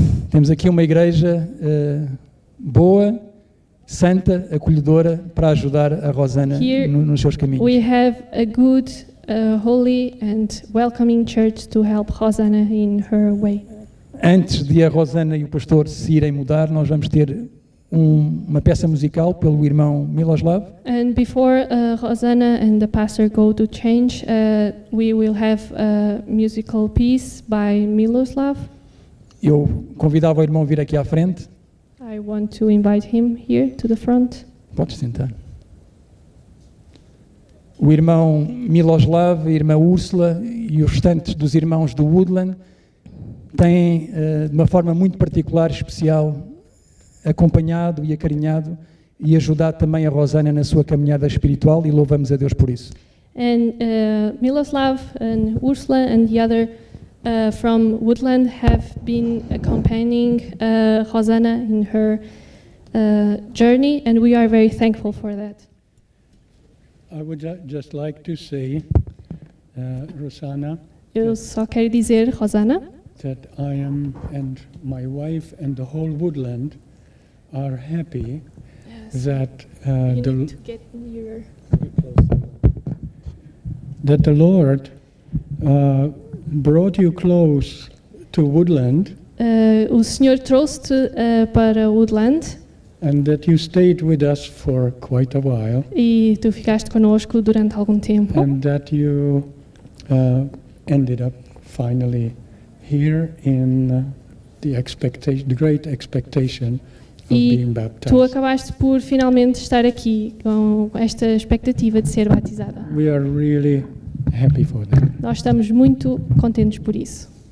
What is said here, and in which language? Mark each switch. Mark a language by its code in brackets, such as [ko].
[pt] Temos aqui uma igreja boa, santa, acolhedora, para ajudar a Rosana [en] Here [pt] nos seus caminhos. [en] we have a good, holy and welcoming church to help Hosanna in her way. [pt] Antes de a Rosana e o pastor se irem mudar, nós vamos ter uma peça musical pelo irmão Miloslav. [en] And before Hosanna and the pastor go to change, we will have a musical piece by Miloslav. [pt] Eu convidava o irmão a vir aqui à frente. [en] I want to invite him here to the front. [pt] Podes sentar. O irmão Miloslav, a irmã Úrsula e os restantes dos irmãos do Woodland têm, de uma forma muito particular, especial, acompanhado e acarinhado e ajudado também a Rosana na sua caminhada espiritual, e louvamos a Deus por isso. [en] And Miloslav and Ursula and the other from Woodland have been accompanying Hosanna in her journey, and we are very thankful for that. I would just like to say, Rosanna, [pt] Eu só quero dizer, Hosanna, [en] that I am and my wife and the whole Woodland are happy that get nearer. that the Lord brought you close to Woodland, [pt] O Senhor trouxe-te para Woodland [en] and that you stayed with us for quite a while, [pt] e tu ficaste connosco durante algum tempo. [en] and that you ended up finally here in the great expectation of being [pt] E [en] baptized. [pt] tu acabaste por finalmente estar aqui com esta expectativa de ser batizada. [en] We are really happy for that. [pt] Nós estamos muito contentes por isso.